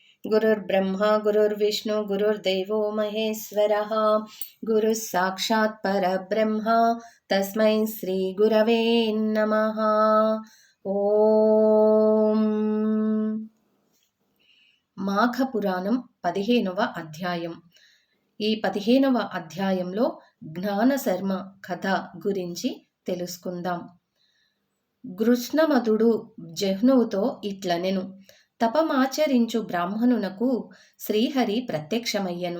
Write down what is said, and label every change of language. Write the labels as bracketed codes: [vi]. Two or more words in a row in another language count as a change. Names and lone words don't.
[sa] गुरुर्ब्रह्मा गुरुर्विष्णु गुरुर्देवो महेश्वरः गुरुः साक्षात् परब्रह्म तस्मै श्री गुरवे नमः। [te] ఓం మాఘపురాణం 15వ అధ్యాయం. ఈ 15వ అధ్యాయంలో జ్ఞానశర్మ కథ గురించి తెలుసుకుందాం. గృష్ణమతుడు జహ్నువుతో ఇట్లనెను: తపమాచరించు బ్రాహ్మణునకు శ్రీహరి ప్రత్యక్షమయ్యను.